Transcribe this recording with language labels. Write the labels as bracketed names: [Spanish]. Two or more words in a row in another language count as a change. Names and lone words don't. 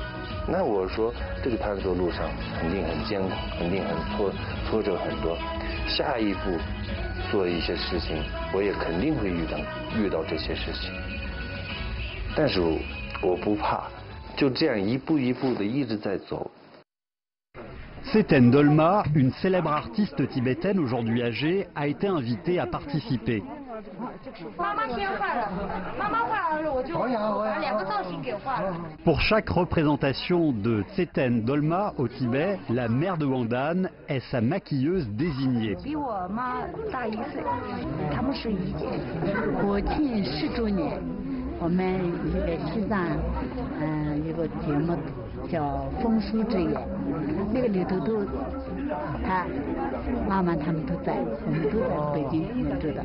[Chinese] 那我说这个探索路上肯定很艰苦，肯定很挫折很多。下一步。做一些事情，我也肯定会遇到这些事情，但是我不怕，就这样一步一步的一直在走。 [French] Tseten Dolma, une célèbre artiste tibétaine aujourd'hui âgée, a été invitée à participer. Pour chaque représentation de Tseten Dolma au Tibet, la mère de Wangdan est sa maquilleuse désignée. [Chinese] 比我妈大1岁，他们是一届。国庆10周年，我们在西藏，有个节目叫《风书之眼》，那个里头都，他妈妈他们都在，我们都在北京录制的。